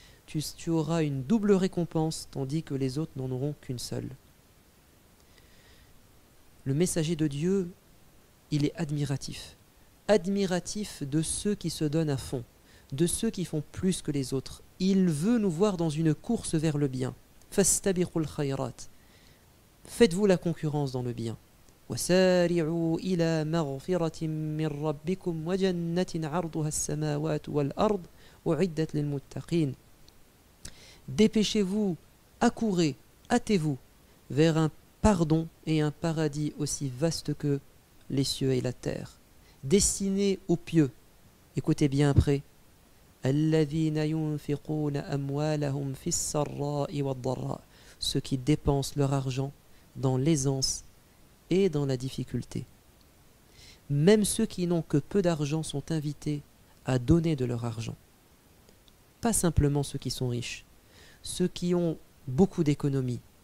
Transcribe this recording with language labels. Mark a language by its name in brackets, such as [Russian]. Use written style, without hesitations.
[French] Tu auras une double récompense, tandis que les autres n'en auront qu'une seule. » Le messager de Dieu, il est admiratif. Admiratif de ceux qui se donnent à fond, de ceux qui font plus que les autres. Il veut nous voir dans une course vers le bien. [Arabic] Fastabiqul khayrat. [French] Faites-vous la concurrence dans le bien. [Arabic] وسارعوا إلى مغفرة من ربكم وجنة عرضها السماوات والأرض أعدت للمتقين. [French] Dépêchez-vous, accourez, hâtez-vous vers un pardon et un paradis aussi vaste que les cieux et la terre, destiné aux pieux. Écoutez bien après. [Arabic] الذين ينفقون أموالهم في السراء والضراء. [French] Ceux qui dépensent leur argent dans l'aisance et dans la difficulté. Même ceux qui n'ont que peu d'argent sont invités à donner de leur argent. Pas simplement ceux qui sont riches, ceux qui ont beaucoup d'économies.